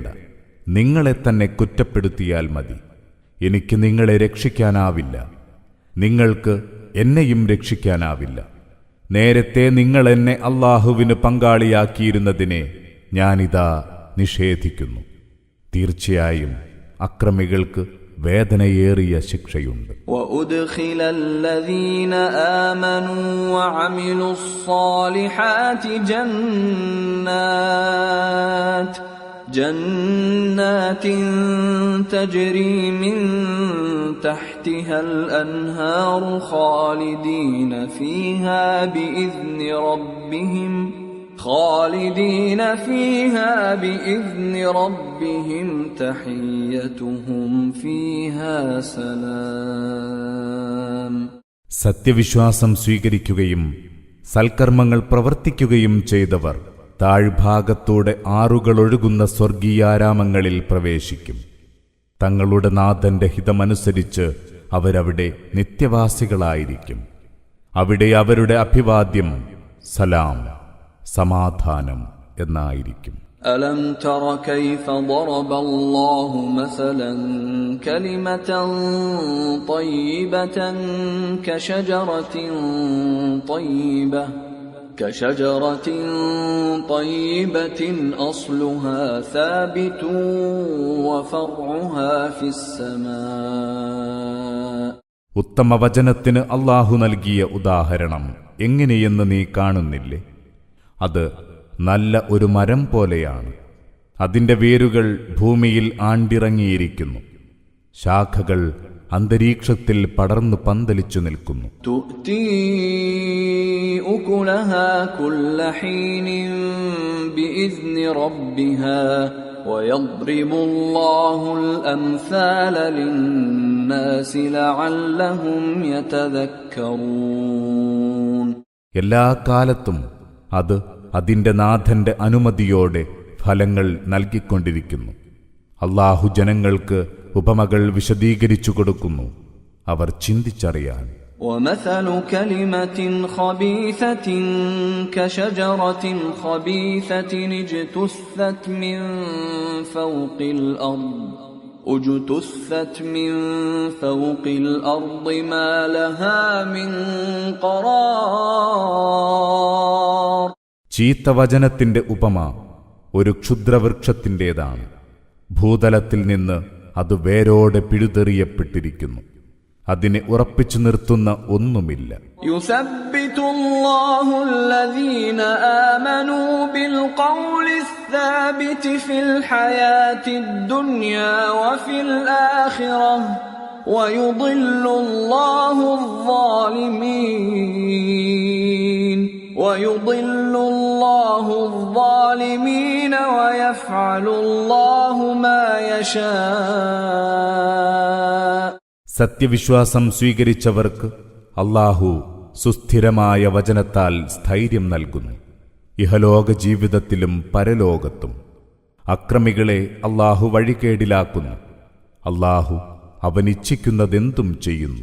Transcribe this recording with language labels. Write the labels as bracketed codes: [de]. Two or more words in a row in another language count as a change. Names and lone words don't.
[ml] നിങ്ങളെ തന്നെ കുറ്റപ്പെടുത്തിയാൽ മതി. എനിക്ക് നിങ്ങളെ രക്ഷിക്കാനാവില്ല. നിങ്ങൾക്ക് എന്നെയും രക്ഷിക്കാനാവില്ല. നേരത്തെ നിങ്ങൾ എന്നെ അല്ലാഹുവിന് പങ്കാളിയാക്കിയിരുന്നതിനെ ഞാനിതാ നിഷേധിക്കുന്നു. തീർച്ചയായും അക്രമികൾക്ക് വേദനയേറിയ ശിക്ഷയുണ്ട്. [ar] وَأُدْخِلَ الَّذِينَ آمَنُوا وَعَمِلُوا الصَّالِحَاتِ جَنَّاتٍ تَجْرِي مِن تَحْتِهَا الْأَنْهَارُ خَالِدِينَ فيها بإذن ربهم تحيتهم فيها سلام. [ml] സത്യവിശ്വാസം സ്വീകരിക്കുകയും സൽക്കർമ്മങ്ങൾ പ്രവർത്തിക്കുകയും ചെയ്തവർ താഴ്ഭാഗത്തൂടെ ആറുകളൊഴുകുന്ന സ്വർഗീയാരാമങ്ങളിൽ പ്രവേശിക്കും. തങ്ങളുടെ നാഥന്റെ ഹിതമനുസരിച്ച് അവരവിടെ നിത്യവാസികളായിരിക്കും. അവിടെ അവരുടെ അഭിവാദ്യം സലാം, സമാധാനം എന്നായിരിക്കും. [ar] ألم تر كيف ضرب الله مثلا كلمة طيبة كشجرة طيبة أصلها ثابت وفرعها في السماء. [ml] ഉത്തമവചനത്തിന് അല്ലാഹു നൽകിയ ഉദാഹരണം എങ്ങനെയെന്ന് നീ കാണുന്നില്ലേ? അത് നല്ല ഒരു മരം പോലെയാണ്. അതിന്റെ വേരുകൾ ഭൂമിയിൽ ആണ്ടിറങ്ങിയിരിക്കുന്നു. ശാഖകൾ അന്തരീക്ഷത്തിൽ പടർന്നു പന്തലിച്ചു നിൽക്കുന്നു. [ar] تؤتي أكلها كل حين بإذن ربها ويضرب الله الأمثال للناس لعلهم يتذكرون. [ml] എല്ലാ കാലത്തും അത് അതിന്റെ നാഥന്റെ അനുമതിയോടെ ഫലങ്ങൾ നൽകിക്കൊണ്ടിരിക്കുന്നു. അല്ലാഹു ജനങ്ങൾക്ക് ഉപമകൾ വിശദീകരിച്ചു കൊടുക്കുന്നു, അവർ ചിന്തിച്ചറിയാൻ. [ar] ومثل كلمة خبيثة كشجرة خبيثة اجتثت من فوق الأرض ما لها من قرار. [ml] ചീത്ത വചനത്തിന്റെ ഉപമ ഒരു ക്ഷുദ്രവൃക്ഷത്തിൻ്റെതാണ്. ഭൂതലത്തിൽ നിന്ന് അത് വേരോടെ പിഴുതെറിയപ്പെട്ടിരിക്കുന്നു. അതിനെ ഉറപ്പിച്ചു നിർത്തുന്ന ഒന്നുമില്ല. [ar] يثبت الله الذين آمنوا بالقول الثابت في الحياة الدنيا وفي الآخرة ويضل الله الظالمين ويفعل الله ما يشاء. [ml] സത്യവിശ്വാസം സ്വീകരിച്ചവർക്ക് അല്ലാഹു സുസ്ഥിരമായ വചനത്താൽ സ്ഥൈര്യം നൽകുന്നു, ഇഹലോക ജീവിതത്തിലും പരലോകത്തും. അക്രമികളെ അല്ലാഹു വഴികേടിലാക്കുന്നു. അല്ലാഹു അവനിച്ഛിക്കുന്നതെന്തും ചെയ്യുന്നു.